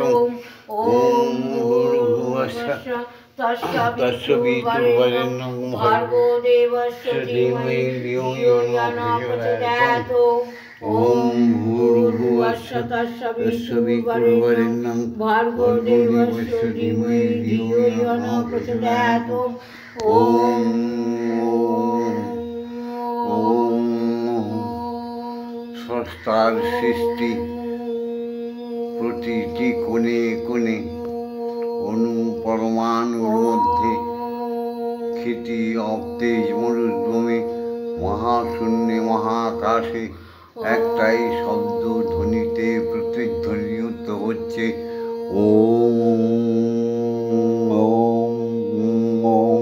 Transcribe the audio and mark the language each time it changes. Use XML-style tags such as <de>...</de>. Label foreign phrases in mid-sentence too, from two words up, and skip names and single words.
<sa>ॐ भूर्भुवस्सुः तत्सवितुर्वरेण्यं भर्गो देवस्य धीमहि धियो यो न प्रचोदयात्। ॐ भूर्भुवस्सुः तत्सवितुर्वरेण्यं भर्गो देवस्य धीमहि धियो यो न प्रचोदयात्।</sa> <bn>স্রষ্টার সৃষ্টি প্রতিটি কোণে কোণে অণু পরমাণুর মধ্যে ক্ষিতি অবতেজ মরুদ্গমে মহাশূন্যে মহাকাশে একটাই শব্দ ধ্বনিতে প্রতিধ্বনিত হচ্ছে ওম ওম।</bn>